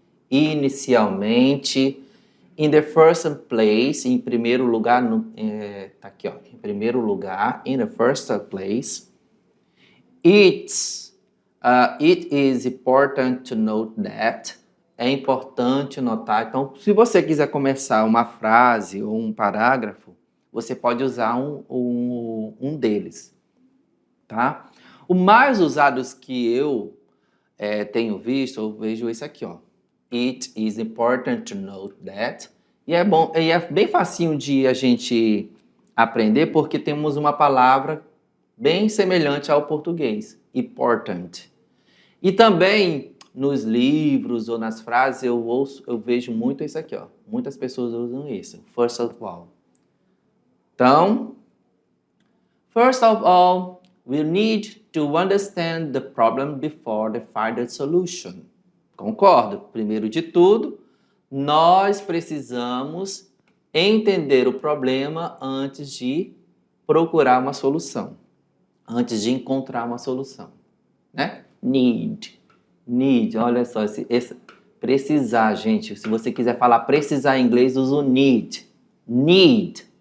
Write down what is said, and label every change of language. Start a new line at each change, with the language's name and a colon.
Portuguese: Inicialmente.
English: In the first place,
Portuguese: em primeiro lugar, tá aqui, ó, em primeiro lugar,
English: in the first place. It is important to note that.
Portuguese: É importante notar. Então, se você quiser começar uma frase ou um parágrafo, você pode usar um deles, tá? O mais usados que eu tenho visto, eu vejo esse aqui, ó.
English: It is important to note that.
Portuguese: E é bom, e é bem facinho de a gente aprender porque temos uma palavra bem semelhante ao português, important. E também nos livros ou nas frases eu vejo muito isso aqui, ó. Muitas pessoas usam isso,
English: first of all. Então, first of all, we need to understand the problem before they find a solution.
Portuguese: Concordo. Primeiro de tudo, nós precisamos entender o problema antes de procurar uma solução. Antes de encontrar uma solução. Né? Need. Olha só, precisar, gente. Se você quiser falar precisar em inglês, usa o need. Need.